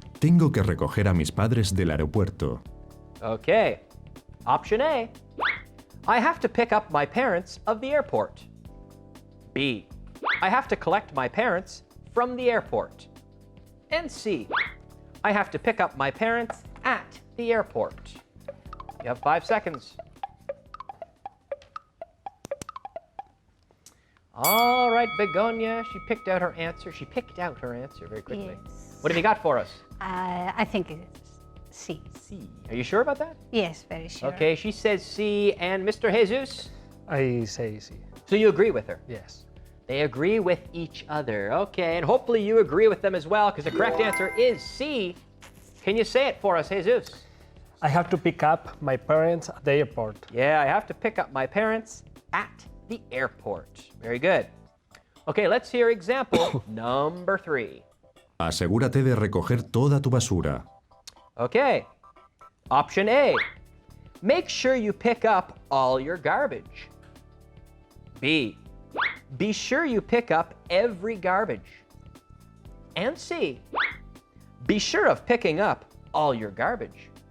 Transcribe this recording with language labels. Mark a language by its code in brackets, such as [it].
[es] Tengo que recoger a mis padres del aeropuerto. [en] Okay. Option A. I have to pick up my parents of the airport. B. I have to collect my parents from the airport. And C. I have to pick up my parents at the airport. You have 5 seconds. All right, Begonia, she picked out her answer. She picked out her answer very quickly. Yes. What have you got for us? I think it's C. C. Are you sure about that? Yes, very sure. Okay, she says C. And Mr. Jesus? I say C. So you agree with her? Yes. They agree with each other. Okay, and hopefully you agree with them as well, because the correct answer is C. Can you say it for us, Jesus? I have to pick up my parents at the airport. Yeah, I have to pick up my parents at the airport. Very good. Okay, let's hear example number 3. [es] Asegúrate de recoger toda tu basura. [en] Okay. Option A. Make sure you pick up all your garbage. B. Be sure you pick up every garbage. And C. Be sure of picking up all your garbage.